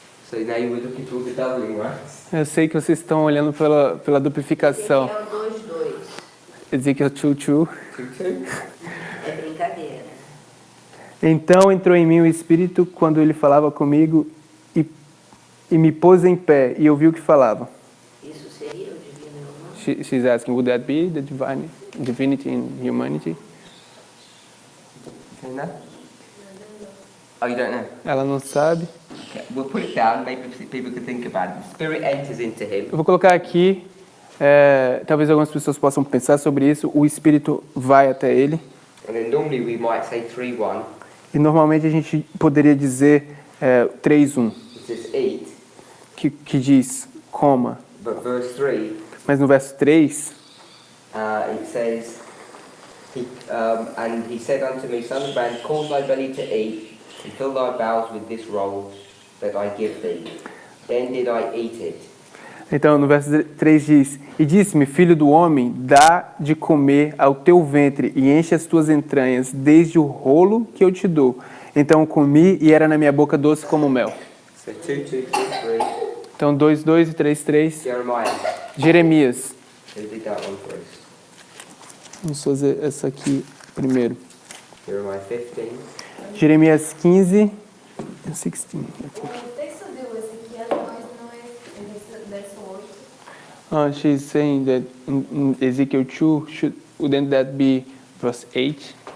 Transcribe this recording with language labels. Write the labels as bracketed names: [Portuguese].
[English] So now you were looking for the doubling, right? [Portuguese] Eu sei que vocês estão olhando pela duplicação. Ezequiel 2, 2. Ezequiel 2:2. 2. É brincadeira. Então entrou em mim o Espírito quando ele falava comigo e me pôs em pé e ouvi o que falava. Isso seria o divino e o humano? [English] She's asking, would that be the divinity and humanity? You know? Oh, you don't know? [Portuguese] Ela não sabe. [English] Okay. We'll put it down, maybe people can think about it. The Spirit enters into him. [Portuguese] Eu vou colocar aqui, talvez algumas pessoas possam pensar sobre isso. O Espírito vai até ele. [English] And then normally we might say 3:1. [Portuguese] E normalmente a gente poderia dizer 3:1, [English] It says eat, [Portuguese] que diz coma. [English] but verse 3, [Portuguese] Mas no verso 3, [English] it says, and he said unto me, Son of man, cause thy belly to eat, and fill thy bowels with this roll that I give thee. Then did I eat it. [Portuguese] então no verso 3 diz: E disse-me, filho do homem, dá de comer ao teu ventre e enche as tuas entranhas, desde o rolo que eu te dou. Então comi e era na minha boca doce como mel. [English] So 2, 2, 3, 3, [Portuguese] Então 2:2 e 3:3, [English] Jeremiah. [Portuguese] Jeremias. [English] Who did that one for us? [Portuguese] Vamos fazer essa aqui primeiro. [English] Jeremiah 15. [Portuguese] Jeremias 15 e 16. O texto de Ezequiel não é verso 8. [English] She's saying that in Ezekiel 2, wouldn't that be verse 8?